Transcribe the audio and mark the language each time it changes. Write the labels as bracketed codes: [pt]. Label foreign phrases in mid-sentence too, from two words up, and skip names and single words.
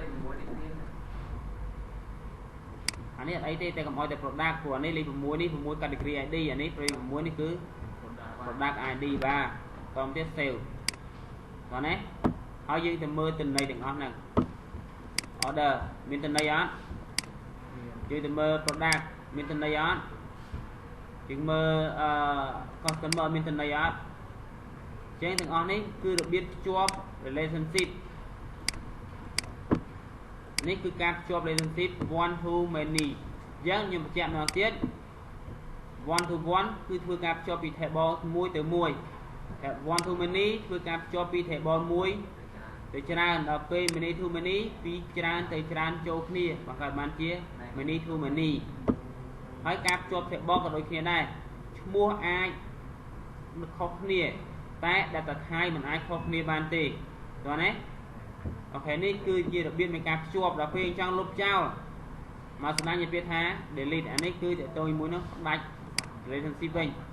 [km] អានេះអីទេតែកុំឲ្យតែ product ព្រោះអានេះលេខ6នេះ6 [en] category ID [km] អានេះព្រោះ6នេះគឺ [en] product ID [km] បាទតោះទៀត sale បាទណាហើយយើងទៅមើលទិន្នន័យទាំងអស់ហ្នឹង order មានទិន្នន័យអត់យើងទៅមើល product មានទិន្នន័យអត់យើងមើលcustomer មានទិន្នន័យអត់ចឹងទាំងអស់នេះគឺរបៀបភ្ជាប់ relationship នេះគឺការភ្ជាប់ [en] relationship one to many [km] ចឹងខ្ញុំបញ្ជាក់ម្ដងទៀត [en] one to one [km] គឺធ្វើការភ្ជាប់ពី table មួយទៅមួយ [en] one to many [km] ធ្វើការភ្ជាប់ពី table មួយទៅច្រើនដល់ពេល [en] many to many [km] ពីច្រើនទៅច្រើនចូលគ្នាបង្កើតបានជា [en] many to many [km] ហើយការភ្ជាប់ table ក៏ដូចគ្នាដែរឈ្មោះអាចខុសគ្នាតែ [en] data type [km] មិនអាចខុសគ្នាបានទេតើណាអូខេនេះគឺជារបៀបនៃការភ្ជាប់ដល់ពេលចង់លុបចោលមកស្ដាយនិយាយថា delete អានេះគឺតើតមួយនោះដាច់ relationship វិញ